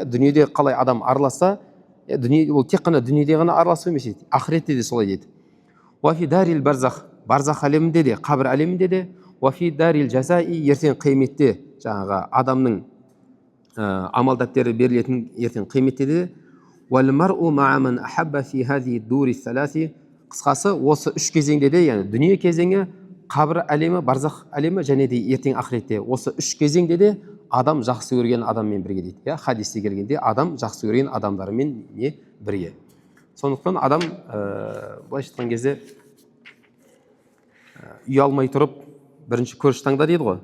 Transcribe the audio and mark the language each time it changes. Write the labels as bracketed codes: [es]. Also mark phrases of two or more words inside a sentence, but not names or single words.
[kk] Дүниеде қалай адам араласса, ол тек қана дүниеде ғана араласу емес дейді, ақыретте де солай дейді. Барзах әлемінде де, қабір әлемінде де, ертең қияметте жаңағы адамның амал дәптері берілетін ертең қияметте де, [ar] وَالْمَرْءُ مَعَ مَنْ أَحَبَّ فِي هَذِهِ الدُّورِ الثَّلَاثِ. [kk] Қысқасы, осы үш кезеңде де, яғни дүние кезеңі, қабір әлемі, барзах әлемі және де ертең ақыретте, осы үш кезеңде де адам жақсы көрген адаммен бірге дейді. Я, хадисте келгенде адам жақсы көрген адамдармен не бірге. Сондықтан адам былайша айтқан кезде ұялмай тұрып бірінші көріш таңда дейді ғой.